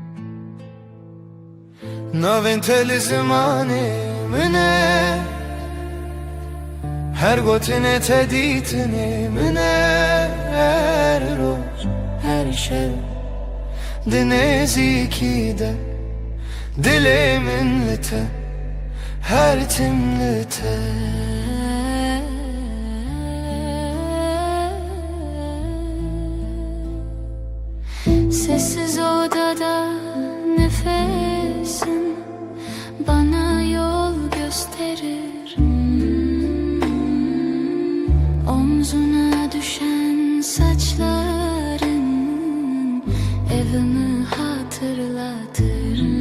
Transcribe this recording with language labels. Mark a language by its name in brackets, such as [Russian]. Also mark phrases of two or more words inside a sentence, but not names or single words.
[Kurdish] Navên telî zimanê min e, her gotinê te dîtinê min e. Her roj, her şev di nêzîkî de dilê min li te, her tim li te. [Turkish] Sessiz odada nefesin bana yol gösterir. Omzuna düşen saçların evimi hatırlatır.